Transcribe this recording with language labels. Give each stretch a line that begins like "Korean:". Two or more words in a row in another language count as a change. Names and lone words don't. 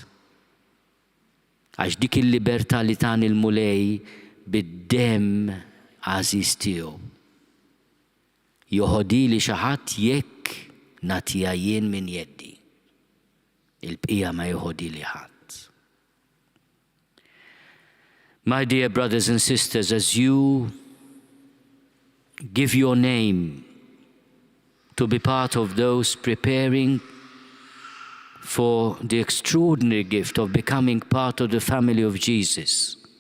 Maltese: Għax dik il-libertà li tani l-mulej bid-demm għażiż tiegħu. Joħodili xi ħadd jekk nagħtiha jien minn jeddi. Il-bqija ma joħodili ħadd.
English: My dear brothers and sisters, as you give your name to be part of those preparing for the extraordinary gift of becoming part of the family of Jesus,